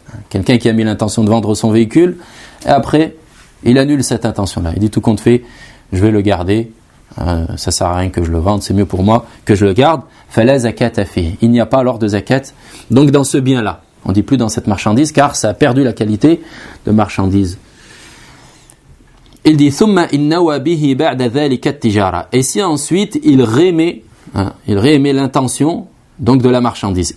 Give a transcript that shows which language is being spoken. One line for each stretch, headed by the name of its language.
French: Quelqu'un qui a mis l'intention de vendre son véhicule, et après, il annule cette intention-là. Il dit, tout compte fait, je vais le garder, ça ne sert à rien que je le vende, c'est mieux pour moi que je le garde.
Arabic: Fala zakatafi.
French: Il n'y a pas alors de zakat, donc dans ce bien-là. On ne dit plus dans cette marchandise, car ça a perdu la qualité de marchandise. Il dit
Arabic: ثم إنوا به بعد ذلك التجارة.
French: Et si ensuite il réémet l'intention donc de la marchandise.